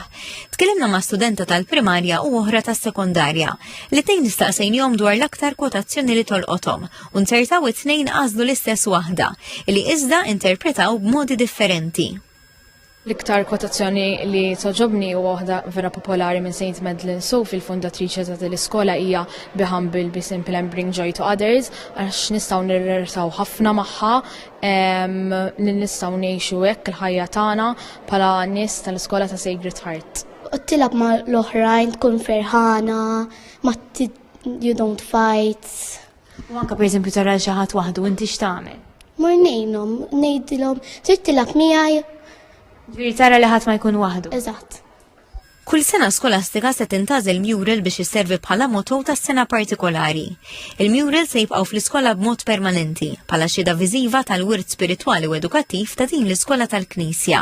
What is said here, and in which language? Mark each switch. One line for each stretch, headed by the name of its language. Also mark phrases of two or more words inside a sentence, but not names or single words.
Maltese: Tkellimna ma' studenta tal-primarja u oħra tas-sekondarja li tnejn nistaqsejnihom dwar l-aktar kwotazzjoni li tolqothom u nsertaw it-tnejn għażlu l-istess waħda li iżda interpretaw b'modi differenti. L-iktar kwotazzjoni li toġobni u waħda vera popolari minn St. Madeleine Sophie, il-fondatriċi ta' l-iskola hija
English: Be humble, be simple and bring joy to others,
Maltese: għax nistgħu nirrertaw ħafna magħha li nistgħu ngħixu hekk il-ħajja tagħna bħala nies tal-iskola ta' Sacred Heart. Tilab ma' l-oħrajn tkun ferħana,
English: you don't fight.
Maltese: U anke pereżempju tara xi ħadd waħdu inti x'tagħmel? Mur ngħinhom, ngħidilhom trid tilab miegħi. Ġifieri tara li ħadd ma jkun waħdu. Eżatt. Kull sena skolastika se tintażel mural biex isservi bħala motto tas-sena partikolari. Il-mural se jibqgħu fl-iskola b'mod permanenti bħala xhieda viżiva tal-wirt spiritwali u edukattiv ta' din l-iskola tal-Knisja.